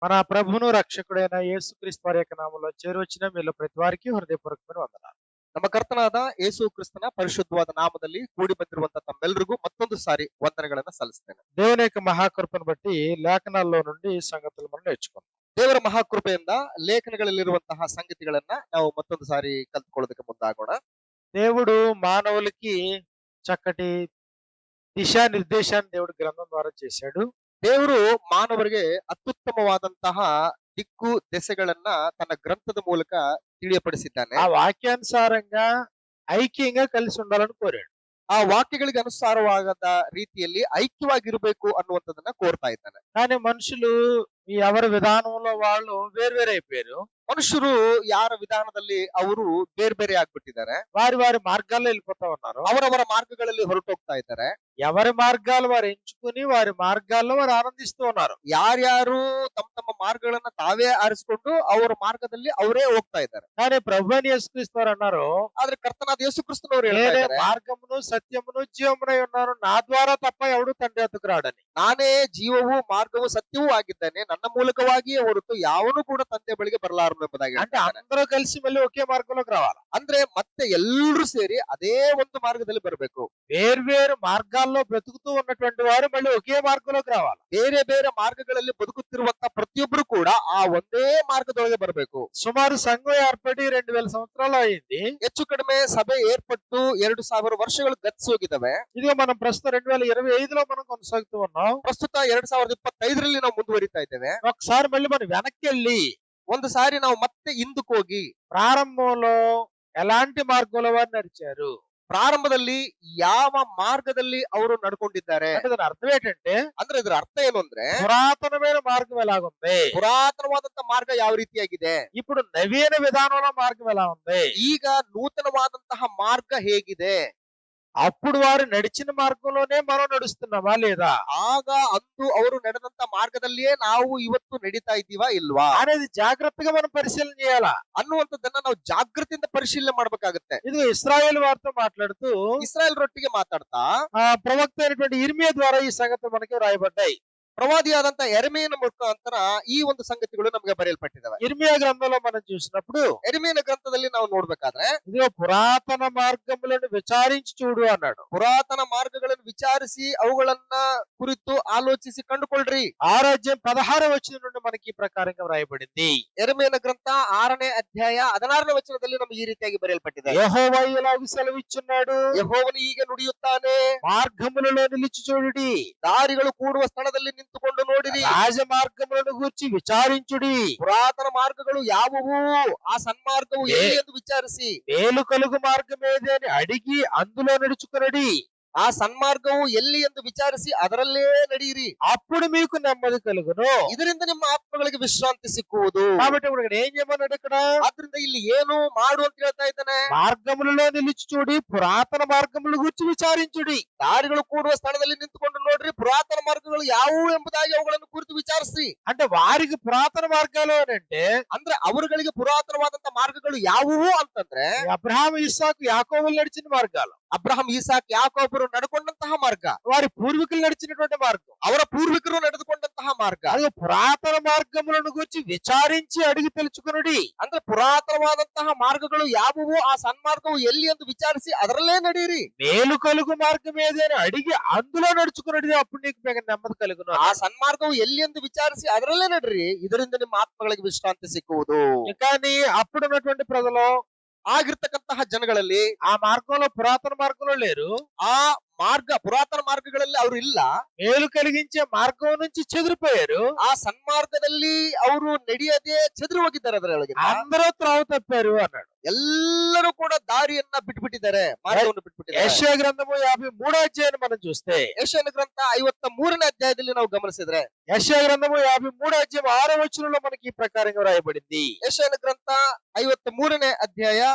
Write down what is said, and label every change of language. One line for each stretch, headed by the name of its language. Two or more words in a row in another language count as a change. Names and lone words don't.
Telugu: మన ప్రభువును రక్షకుడైన యేసుక్రీస్తు వారి యొక్క నామంలో చేరువచ్చిన మీలో ప్రతి వారికి హృదయపూర్వకమైన వందనాలు.
Kannada: ನಮ್ಮ ಕರ್ತನಾದ ಯೇಸು ಕ್ರಿಸ್ತನ ಪರಿಶುದ್ಧವಾದ ನಾಮದಲ್ಲಿ ಕೂಡಿ ಬಂದಿರುವಂತ ತಮ್ಮೆಲ್ಲರಿಗೂ ಮತ್ತೊಂದು ಸಾರಿ ವಂದನೆಗಳನ್ನ ಸಲ್ಲಿಸ್ತೇನೆ.
Telugu: దేవుని యొక్క మహాకృపను బట్టి లేఖనాల్లో నుండి ఈ సంగతులు మనం నేర్చుకుందాం.
Kannada: ದೇವರ ಮಹಾಕೃಪೆಯಿಂದ ಲೇಖನಗಳಲ್ಲಿರುವಂತಹ ಸಂಗತಿಗಳನ್ನ ನಾವು ಮತ್ತೊಂದು ಸಾರಿ ಕಲ್ತ್ಕೊಳ್ಳೋದಕ್ಕೆ ಮುಂದಾಗೋಣ.
Telugu: దేవుడు మానవులకి చక్కటి దిశానిర్దేశాన్ని దేవుడు గ్రంథం ద్వారా చేశాడు.
Kannada: ದೇವರು ಮಾನವರಿಗೆ ಅತ್ಯುತ್ತಮವಾದಂತಹ ದಿಕ್ಕು ದೆಸೆಗಳನ್ನ ತನ್ನ ಗ್ರಂಥದ ಮೂಲಕ ತಿಳಿಯಪಡಿಸಿದ್ದಾನೆ.
Telugu: ఆ వాక్యానుసారంగా ఐక్యంగా కలిసి ఉండాలని కోరాడు.
Kannada: ಆ ವಾಕ್ಯಗಳಿಗೆ ಅನುಸಾರವಾದ ರೀತಿಯಲ್ಲಿ ಐಕ್ಯವಾಗಿರಬೇಕು ಅನ್ನುವಂಥದ್ದನ್ನ ಕೋರ್ತಾ ಇದ್ದಾನೆ.
Telugu: కానీ మనుషులు ఎవరి విధానంలో వాళ్ళు వేరువేరైపోయారు.
Kannada: ಮನುಷ್ಯರು ಯಾರ ವಿಧಾನದಲ್ಲಿ ಅವರು ಬೇರೆ ಬೇರೆ ಆಗ್ಬಿಟ್ಟಿದ್ದಾರೆ.
Telugu: వారి వారి మార్గాల్లో వెళ్ళిపోతా ఉన్నారు.
Kannada: ಅವರವರ ಮಾರ್ಗಗಳಲ್ಲಿ ಹೊರಟೋಗ್ತಾ ಇದ್ದಾರೆ.
Telugu: ఎవరి మార్గాలు వారు ఎంచుకుని వారి మార్గాల్లో వారు ಆನಂದಿస్తూ ఉన్నారు.
Kannada: ಯಾರ್ಯಾರು ತಮ್ಮ ತಮ್ಮ ಮಾರ್ಗಗಳನ್ನ ತಾವೇ ಆರಿಸಿಕೊಂಡು ಅವರ ಮಾರ್ಗದಲ್ಲಿ ಅವರೇ ಹೋಗ್ತಾ ಇದ್ದಾರೆ.
Telugu: కానీ ప్రభువైన యేసుక్రీస్తు వారు అన్నారు,
Kannada: ಆದ್ರೆ ಕರ್ತನಾದ ಯೇಸು ಕ್ರಿಸ್ತನವರು ಹೇಳ್ತಾ
Telugu: నేనే
Kannada: ಇದ್ದಾರೆ,
Telugu: మార్గమును సత్యమును జీవమునై ఉన్నాను, నా ద్వారా తప్ప ఎవడు తండ్రి వద్దకు రాడని.
Kannada: ನಾನೇ ಜೀವವೂ ಮಾರ್ಗವೂ ಸತ್ಯವೂ ಆಗಿದ್ದೇನೆ, ನನ್ನ ಮೂಲಕವಾಗಿಯೇ ಹೊರತು ಯಾವನು ಕೂಡ ತಂದೆ ಬಳಿಗೆ ಬರಲಾರನು ಎಂಬುದಾಗಿ
Telugu: అంటే
Kannada: ಹೇಳ್ತಾ ಇದ್ದಾನೆ.
Telugu: అందరూ కలిసి మళ్ళీ ఒకే మార్గంలోకి రావాలి.
Kannada: ಅಂದ್ರೆ ಮತ್ತೆ ಎಲ್ಲರೂ ಸೇರಿ ಅದೇ ಒಂದು ಮಾರ್ಗದಲ್ಲಿ ಬರಬೇಕು.
Telugu: వేర్వేరు మార్గాల్లో బ్రతుకుతూ ఉన్నటువంటి వారు మళ్ళీ ఒకే మార్గంలోకి రావాలి.
Kannada: ಬೇರೆ ಬೇರೆ ಮಾರ್ಗಗಳಲ್ಲಿ ಬದುಕುತ್ತಿರುವಂತ ಪ್ರತಿಯೊಬ್ಬರು ಕೂಡ ಆ ಒಂದೇ ಮಾರ್ಗದೊಳಗೆ ಬರಬೇಕು.
Telugu: సుమారు సంఘం ఏర్పడి 2000 సంవత్సరాలు అయింది.
Kannada: ಹೆಚ್ಚು ಕಡಿಮೆ ಸಭೆ ಏರ್ಪಟ್ಟು 2000 ವರ್ಷಗಳು ಗತಿಸೋಗಿದ್ದಾವೆ.
Telugu: ఇదిగో మనం ప్రస్తుతం 2025లో మనం కొనసాగుతూ ఉన్నాం.
Kannada: ಪ್ರಸ್ತುತ 2025ರಲ್ಲಿ ನಾವು ಮುಂದುವರಿತಾ ಇದ್ದೇವೆ.
Telugu: ఒకసారి మళ్ళీ మనం వెనక్కి వెళ్ళి
Kannada: ಒಂದು ಸಾರಿ ನಾವು ಮತ್ತೆ ಹಿಂದಕ್ಕೆ ಹೋಗಿ
Telugu: ప్రారంభంలో ఎలాంటి మార్గంలో వారు నడిచారు,
Kannada: ಪ್ರಾರಂಭದಲ್ಲಿ ಯಾವ ಮಾರ್ಗದಲ್ಲಿ ಅವರು ನಡ್ಕೊಂಡಿದ್ದಾರೆ
Telugu: అంటే దాని అర్థం ఏంటంటే
Kannada: ಅಂದ್ರೆ ಇದರ ಅರ್ಥ ಏನು ಅಂದ್ರೆ
Telugu: పురాతనమైన మార్గం ఎలాగుంది,
Kannada: ಪುರಾತನವಾದಂತ ಮಾರ್ಗ ಯಾವ ರೀತಿಯಾಗಿದೆ,
Telugu: ఇప్పుడు నవీన విధానంలో మార్గం ఎలా ఉంది.
Kannada: ಈಗ ನೂತನವಾದಂತಹ ಮಾರ್ಗ ಹೇಗಿದೆ,
Telugu: అప్పుడు వారు నడిచిన మార్గంలోనే మనం నడుస్తున్నామా లేదా
Kannada: ಆಗ ಅಂದು ಅವರು ನಡೆದಂತ ಮಾರ್ಗದಲ್ಲಿಯೇ ನಾವು ಇವತ್ತು ನಡೀತಾ ಇದ್ದೀವಾ ಇಲ್ವಾ
Telugu: అనేది జాగ్రత్తగా మనం పరిశీలన చేయాలా.
Kannada: ಅನ್ನುವಂಥದ್ದನ್ನ ನಾವು ಜಾಗೃತಿಯಿಂದ పరిశీಲನೆ ಮಾಡ್ಬೇಕಾಗತ್ತೆ.
Telugu: ఇది ఇశ్రాయేల్ వారితో మాట్లాడుతూ
Kannada: ಇಸ್ರಾಯೇಲ್ ರೊಟ್ಟಿಗೆ ಮಾತಾಡ್ತಾ
Telugu: ప్రవక్త అయినటువంటి ఇర్మియా ద్వారా ఈ సంగతులు మనకి రాయబడ్డాయి.
Kannada: ಪ್ರವಾದಿಯಾದಂತ ಎರೆಮೀಯನ ಮುಖಾಂತರ ಈ ಒಂದು ಸಂಗತಿಗಳು ನಮಗೆ ಬರೆಯಲ್ಪಟ್ಟಿದ್ದಾವೆ.
Telugu: ఇర్మియా గ్రంథంలో మనం చూసినప్పుడు
Kannada: ಎರೆಮೀಯನ ಗ್ರಂಥದಲ್ಲಿ ನಾವು ನೋಡ್ಬೇಕಾದ್ರೆ
Telugu: ఇదిగో పురాతన మార్గములను విచారించి చూడు అన్నాడు.
Kannada: ಪುರಾತನ ಮಾರ್ಗಗಳನ್ನು ವಿಚಾರಿಸಿ ಅವುಗಳನ್ನ ಕುರಿತು ಆಲೋಚಿಸಿ ಕಂಡುಕೊಳ್ಳ್ರಿ.
Telugu: 6:16 వచనం నుండి మనకి ఈ ప్రకారంగా రాయబడింది.
Kannada: ಎರೆಮೀಯನ ಗ್ರಂಥ 6ನೇ ಅಧ್ಯಾಯ 16ನೇ ವಚನದಲ್ಲಿ ನಮಗೆ ಈ ರೀತಿಯಾಗಿ ಬರೆಯಲ್ಪಟ್ಟಿದೆ.
Telugu: యెహోవా ఇలాగు సెలవిచ్చున్నాడు,
Kannada: ಯೆಹೋವನು ಹೀಗೆ ನುಡಿಯುತ್ತಾನೆ,
Telugu: మార్గములలో నిలిచి చూడుడి,
Kannada: ದಾರಿಗಳು ಕೂಡುವ ಸ್ಥಳದಲ್ಲಿ ನಿಂತುಕೊಂಡು ನೋಡಿರಿ,
Telugu: రాజ మార్గములను గూర్చి విచారించుడి,
Kannada: ಪುರಾತನ ಮಾರ್ಗಗಳು ಯಾವುವು, ಆ ಸನ್ಮಾರ್ಗವು ಎಲ್ಲಿ ಎಂದು ವಿಚಾರಿಸಿ,
Telugu: మేలు కలుగు మార్గం ఏది అని అడిగి అందులో నడుచుకునడి,
Kannada: ಆ ಸನ್ಮಾರ್ಗವು ಎಲ್ಲಿ ಎಂದು ವಿಚಾರಿಸಿ ಅದರಲ್ಲೇ ನಡೆಯಿರಿ,
Telugu: అప్పుడు మీకు నెమ్మది కలుగును.
Kannada: ಇದರಿಂದ ನಿಮ್ಮ ಆತ್ಮಗಳಿಗೆ ವಿಶ್ರಾಂತಿ ಸಿಕ್ಕುವುದು.
Telugu: కాబట్టి ఇప్పుడు ఇక్కడ ఏం చేయమన్నాడు, ఇక్కడ
Kannada: ಆದ್ರಿಂದ ಇಲ್ಲಿ ಏನು ಮಾಡು ಅಂತ ಹೇಳ್ತಾ ಇದ್ದಾನೆ,
Telugu: మార్గములలో నిలిచి చూడి, పురాతన మార్గముల గురించి విచారించుడి.
Kannada: ದಾರಿಗಳು ಕೂಡುವ ಸ್ಥಳದಲ್ಲಿ ನಿಂತುಕೊಂಡು ನೋಡ್ರಿ, ಪುರಾತನ ಮಾರ್ಗಗಳು ಯಾವುವು ಎಂಬುದಾಗಿ ಅವುಗಳನ್ನು ಕುರಿತು ವಿಚಾರಿಸಿ.
Telugu: అంటే వారికి పురాతన మార్గాలు అని అంటే
Kannada: ಅಂದ್ರೆ ಅವರುಗಳಿಗೆ ಪುರಾತನವಾದಂತ ಮಾರ್ಗಗಳು ಯಾವುವು ಅಂತಂದ್ರೆ
Telugu: అబ్రహాము ఇస్సాకు యాకోబులు నడిచిన మార్గాలు,
Kannada: ಅಬ್ರಹಾಂ ಇಸಾಕ್ ಯಾಕೋಬರು ನಡ್ಕೊಂಡಂತಹ ಮಾರ್ಗ,
Telugu: వారి పూర్వీకులు నడిచినటువంటి మార్గం,
Kannada: ಅವರ ಪೂರ್ವಿಕರು ನಡೆದುಕೊಂಡಂತಹ ಮಾರ್ಗ.
Telugu: అది పురాతన మార్గములను గురించి విచారించి అడిగి తెలుసుకునుడి.
Kannada: ಅಂದ್ರೆ ಪುರಾತನವಾದಂತಹ ಮಾರ್ಗಗಳು ಯಾವುವು, ಆ ಸನ್ಮಾರ್ಗವು ಎಲ್ಲಿ ಎಂದು ವಿಚಾರಿಸಿ ಅದರಲ್ಲೇ ನಡೆಯಿರಿ.
Telugu: మేలు కలుగు మార్గం ఏది అని అడిగి అందులో నడుచుకున్నది, అప్పుడు నీకు నెమ్మది కలుగును.
Kannada: ಆ ಸನ್ಮಾರ್ಗವು ಎಲ್ಲಿ ಎಂದು ವಿಚಾರಿಸಿ ಅದರಲ್ಲೇ ನಡ್ರಿ, ಇದರಿಂದ ನಿಮ್ಮ ಆತ್ಮಗಳಿಗೆ ವಿಶ್ರಾಂತಿ ಸಿಕ್ಕುವುದು.
Telugu: కానీ అప్పుడు ఉన్నటువంటి ప్రజలు
Kannada: ಆಗಿರ್ತಕ್ಕಂತಹ ಜನಗಳಲ್ಲಿ
Telugu: ఆ మార్గంలో పురాతన మార్గంలో లేరు,
Kannada: ಆ ಮಾರ್ಗ ಪುರಾತನ ಮಾರ್ಗಗಳಲ್ಲಿ ಅವರು ಇಲ್ಲ,
Telugu: మేలు కలిగించే మార్గం నుంచి చెదిరిపోయారు.
Kannada: ಆ ಸನ್ಮಾರ್ಗದಲ್ಲಿ ಅವರು ನಡೆಯದೆ ಚೆದರು ಹೋಗಿದ್ದಾರೆ. ಅದರೊಳಗೆ
Telugu: అందరూ త్రోవ తప్పారు అన్నాడు.
Kannada: ಎಲ್ಲರೂ ಕೂಡ ದಾರಿಯನ್ನ ಬಿಟ್ಬಿಟ್ಟಿದ್ದಾರೆ, ಮಾರ್ಗವನ್ನು ಬಿಟ್ಬಿಟ್ಟಿದ್ದಾರೆ.
Telugu: యెషయా గ్రంథము 53వ అధ్యాయాన్ని మనం చూస్తే,
Kannada: ಯೆಶಾಯನ ಗ್ರಂಥ 53ನೇ ಅಧ್ಯಾಯದಲ್ಲಿ ನಾವು ಗಮನಿಸಿದ್ರೆ,
Telugu: యెషయా గ్రంథము 53వ అధ్యాయం 6వ వచనంలో మనకి ఈ ప్రకారంగా రాయబడింది.
Kannada: ಯೆಶಾಯನ ಗ್ರಂಥ 53ನೇ ಅಧ್ಯಾಯ